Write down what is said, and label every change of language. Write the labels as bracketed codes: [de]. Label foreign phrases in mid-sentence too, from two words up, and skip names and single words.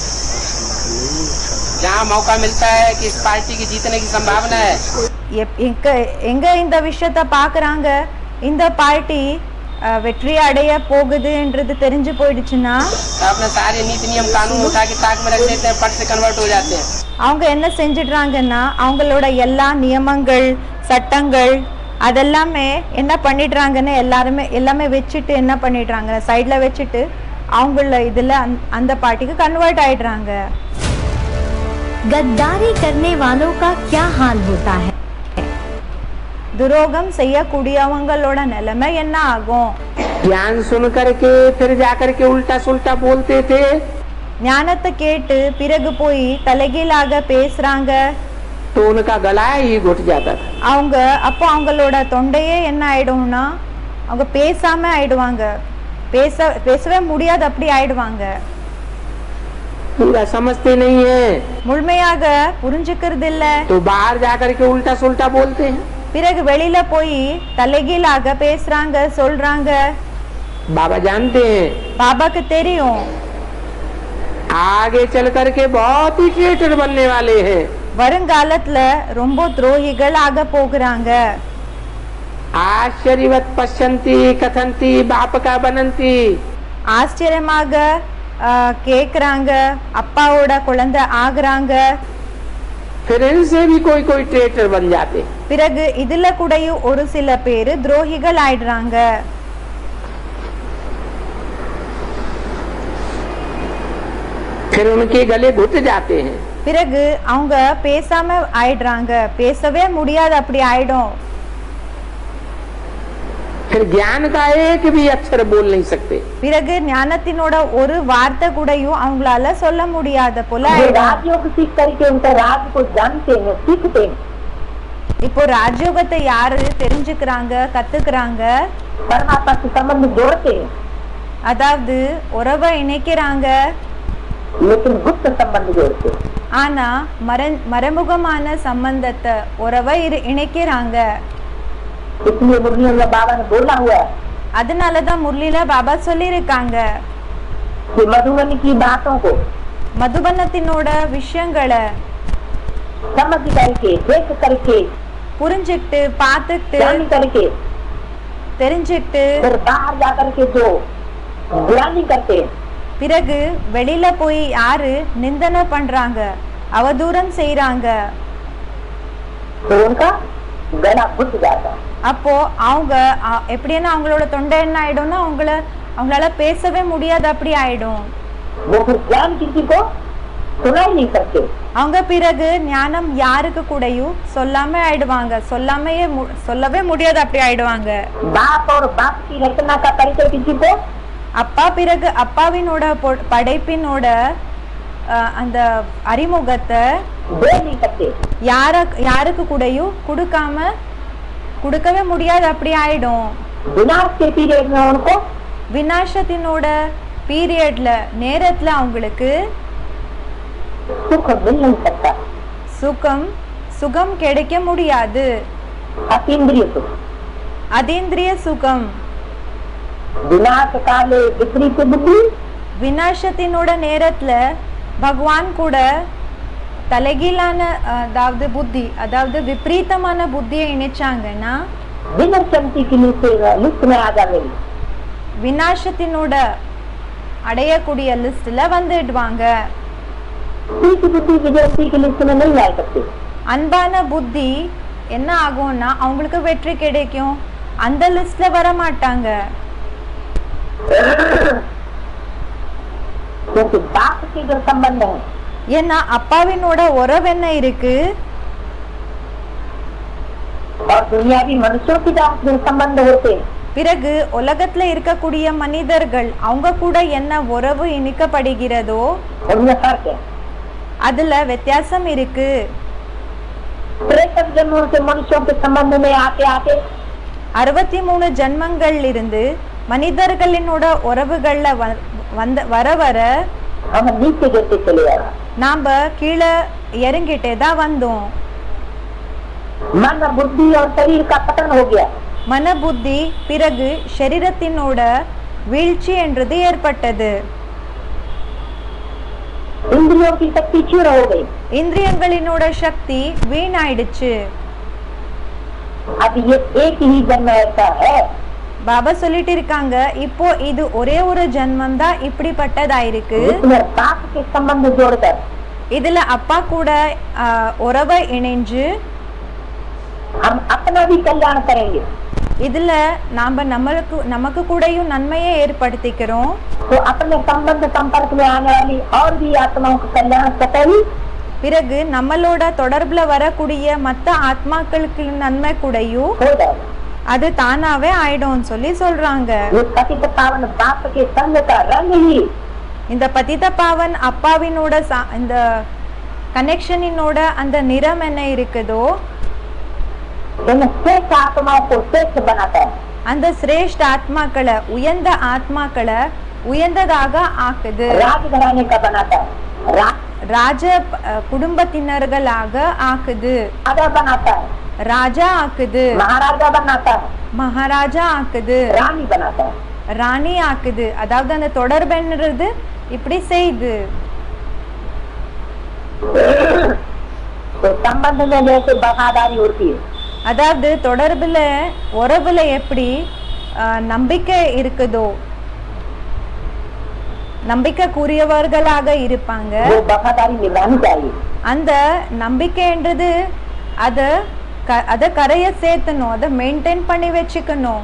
[hi] जहाँ मौका मिलता है कि इस पार्टी की जीतने की संभावना है, [ta] எங்க இந்த விஷயத்த பாக்குறாங்க, இந்த பார்ட்டி வெற்றி அடைய போகுதுன்றது தெரிஞ்சு போயிடுச்சுன்னா [hi] तो अपने सारे नीति नियम कानून उठा के ताक में रख देते हैं, पट से कन्वर्ट हो जाते हैं। [ta] அவங்க என்ன செஞ்சிடுறாங்கன்னா அவங்களோட எல்லா நியமங்கள் சட்டங்கள் அதெல்லாமே என்ன பண்ணிடுறாங்கன்னு எல்லாமே வச்சுட்டு என்ன பண்ணிடுறாங்க சைட்ல வச்சுட்டு அவங்கள இதுல அந்த பார்ட்டிக்கு கன்வெர்ட் ஆயிடுறாங்க। [hi] गद्दारी करने वालों का क्या हाल होता है? [ta] துரோகம் செய்யக்கூடியவங்களோட நிலைமை என்ன ஆகும்? [hi] ज्ञान सुन करके फिर जाकर के उल्टा सुल्टा बोलते थे, [ta] ஞானத்தை கேட்டு பிறகு போய் தலைகீழாக பேசுறாங்க, [hi] तो उनका गला ही घुट जाता था। [ta] அவங்க அப்போ அவங்களோட தொண்டையே என்ன ஆயிடும்னா அவங்க பேசாம ஆயிடுவாங்க, பேசவே முடியாது, அப்படி ஆயிடுவாங்க. [hi] पूरा समझते नहीं है [ta] முழுமையாக புரிஞ்சுக்கிறது இல்ல. [hi] तो बाहर जाकर के उल्टा सुल्टा बोलते हैं। [ta] பிறகு வெளியில போய் தலைகீழாக பேசுறாங்க, சொல்றாங்க. [hi] बाबा जानते हैं [ta] பாபாக்கு தெரியும் [hi] आगे चल करके बहुत ही ट्रेटर बनने वाले हैं। [ta] வருங்காலத்துல ரொம்ப துரோகிகள் ஆக போகிறாங்க. [sa] आश्चर्यवत पश्यन्ति कथन्ति [hi] बाप का [sa] बनन्ति। [ta] ஆச்சரியமாக கேக்குறாங்க, அப்பாவோட குழந்தை ஆகுறாங்க. [hi] फिर इनसे भी कोई कोई ट्रेटर बन जाते। [ta] பிறகு இதுல கூடயும் ஒரு சில பேரு துரோகிகள் ஆயிடுறாங்க. [hi] फिर उनके गले घुट जाते हैं। [ta] பிறகு அவங்க பேசாம ஆயிடுறாங்க, பேசவே முடியாது, அப்படி ஆயிடும். [hi] फिर ज्ञान का एक भी अक्षर बोल नहीं सकते। [ta] பிறகு ஞானத்தினோட ஒரு வார்த்தை கூடயும் அவங்களால சொல்ல முடியாத போல ஆயிடும். [hi] राजयोग सीख करके उनका राज को जानते हैं, सीखते हैं। [ta] இப்போ ராஜயோகத்தை யாரு தெரிஞ்சுக்கிறாங்க, கத்துக்கிறாங்க? [hi] परमात्मा से संबंध जोड़ते हैं, [ta] அதாவது உறவை இணைக்கிறாங்க, [hi] लेकिन गुप्त संबंध जोड़ते हैं। [ta] ஆனா மறைமுகமான சம்பந்தத்தை உறவை இணைக்கிறாங்க. [hi] इसलिए मुरली में बाबा ने बोला हुआ है [ta] அதனாலதான் முரளில பாபா சொல்லியிருக்காங்க, [hi] कि मधुबनी की बातों को [ta] மதுபனத்தினோட விஷயங்களை [hi] समझ करके, देख करके, [ta] புரிஞ்சுக்கிட்டு, பார்த்துக்கிட்டு, [hi] जान करके, [ta] தெரிஞ்சுக்கிட்டு, [hi] फिर बाहर जाकर के जो ग्लानि करते हैं, [ta] பிறகு வெளியில போய் யாரு நிந்தனை பண்றாங்க, அவதூறம் செய்யறாங்க, [hi] तो उनका गला घुट जाता है। [ta] அப்போ அவங்க எப்படின்னா அவங்களோட தொண்டை என்ன ஆயிடும்னா அவங்களால பேசவே முடியாது, அப்படி ஆயிடும். [hi] वो फिर ज्ञान किसी को सुनाई नहीं सकते। [ta] அவங்க பிறகு ஞானம் யாருக்கு கூடயும் சொல்லாம ஆயிடுவாங்க, சொல்லவே முடியாது, அப்படி ஆயிடுவாங்க. [hi] बाप और बाप की रचना का परिचय किसी को [ta] அப்பா பிறகு அப்பாவினோட படைப்பினோட அந்த அறிமுகத்தை [hi] दे नहीं सकते। [ta] யாருக்கு கூடயும் கொடுக்கவே முடியாது, அப்படி ஆயிடும். [hi] विनाश के पीरियड में उनको [ta] விநாசத்தினோட பீரியட்ல நேரத்துல அவங்களுக்கு [hi] सुख मिल नहीं सकता। [ta] சுகம் கிடைக்க முடியாது, [hi] अतीन्द्रिय सुख, [ta] அதீந்திரிய சுகம். [hi] विनाश काले विपरीत बुद्धि, [ta] விநாசத்தினோட நேரத்துல பகவான் கூட தலைகீழான அதாவது புத்தி, அதாவது விபரீதமான புத்தியை இணைச்சாங்கன்னா [hi] विनश्यंती की लिस्ट में आ जाएगी। [ta] விநாசத்தினோட அடையக்கூடிய லிஸ்ட்ல வந்துடுவாங்க. [hi] ठीक बुद्धि विजयती की लिस्ट में नहीं आ सकती। [ta] அன்பான புத்தி என்ன ஆகும்னா அவங்களுக்கு வெற்றி கிடைக்கும், அந்த லிஸ்ட்ல வர மாட்டாங்க. [hi] क्योंकि बाप के जो संबंध है, [ta] ஏன்னா அப்பாவினோட உறவு என்ன இருக்கு, [hi] और दुनियावी मनुष्यों के जो संबंध होते हैं, [ta] பிறகு உலகத்துல இருக்கக்கூடிய மனிதர்கள் அவங்க கூட என்ன உறவு இணைக்கப்படுகிறதோ [hi] उनमें फर्क है। [ta] அதுல வித்தியாசம் இருக்கு. [hi] तिरसठ जन्मों से मनुष्यों के संबंध में आते आते [ta] 63 ஜன்மங்கள் இருந்து மனிதர்களினோட உறவுகள்ல வர வர [hi] हम नीचे गिरते चले आ रहा। [ta] நாம கீழே இறங்கிட்டே தான் வந்தோம். [hi] मन बुद्धि और शरीर का पतन हो गया। [ta] மன புத்தி பிறகு சரீரத்தினோட வீழ்ச்சி என்றது ஏற்பட்டது. [hi] इंद्रियों की शक्ति क्षीण हो गई। [ta] இந்திரியங்களினோட சக்தி வீணாயிடுச்சு. [hi] अब ये एक ही जन्म ऐसा है, [ta] பாபா சொல்லிட்டு இருக்காங்க, இப்போ இது ஒரே ஒரு ஜென்மம் தான் இப்படிப்பட்டதாயிருக்கு. [hi] जिसमें बाप के संबंध जोड़कर [ta] இதுல அப்பா கூட உறவை இணைஞ்சு [hi] हम अपना भी कल्याण करेंगे। [ta] இதுல நாம நமக்கு கூடயும் நன்மையை ஏற்படுத்திக்கிறோம். [hi] तो अपने संबंध संपर्क में आने वाली और भी आत्माओं का कल्याण स्वतः [ta] பிறகு நம்மளோட தொடர்புல வரக்கூடிய மத்த ஆத்மாக்களுக்கு நன்மை கூடயும் [hi] हो जाएगा। [ta] அது தானாவே ஆயிடும் சொல்லி சொல்றாங்க. [hi] ये पतित पावन बाप के संग का रंग ही [ta] இந்த பதித பாவன் அப்பாவினோட இந்த கனெக்ஷனினோட அந்த நிறம் என்ன இருக்குதோ [hi] इन श्रेष्ठ आत्माओं को श्रेष्ठ बनाता है। [ta] அந்த சிரேஷ்ட ஆத்மாக்களை உயர்ந்த ஆத்மாக்களை உயர்ந்ததாக ஆக்குது. [hi] राजघराने का बनाता है, [ta] ராஜ குடும்பத்தினர்களாக ஆக்குது. [hi] राजा बनाता है, [ta] ராஜா ஆக்குது. [hi] महाराजा बनाता है, [ta] மகாராஜா ஆக்குது. [hi] रानी बनाता है। [ta] ராணி ஆக்குது. அதாவது அந்த தொடர்புன்றது இப்படி செய்து. [hi] तो संबंध में जैसे वफादारी होती है, [ta] அதாவது தொடர்புல உறவுல எப்படி நம்பிக்கை இருக்குதோ நம்பிக்கைக்குரியவர்களாக இருப்பாங்க. [hi] वो वफादारी निभानी चाहिए। [ta] அந்த நம்பிக்கைன்றது அத கரைய சேர்த்தணும், அதை மெயின்டைன் பண்ணி வச்சுக்கணும்.